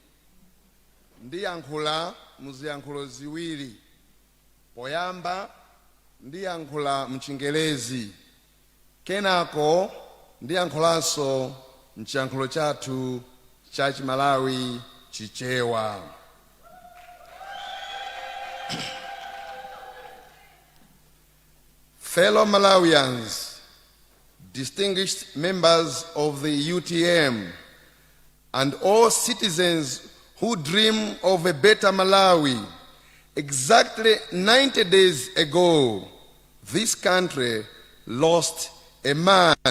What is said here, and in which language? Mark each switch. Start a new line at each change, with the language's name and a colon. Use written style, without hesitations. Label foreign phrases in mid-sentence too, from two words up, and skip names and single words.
Nyanja: Ndiyankhula muziyankhulo ziwiri. Poyamba ndiyankhula mchingelezi. Kenako ndiyankhulanso mchiyankhulo chathu cha Chimalawi chichewa.
English: Fellow Malawians, distinguished members of the UTM, and all citizens who dream of a better Malawi, exactly 90 days ago, this country lost a man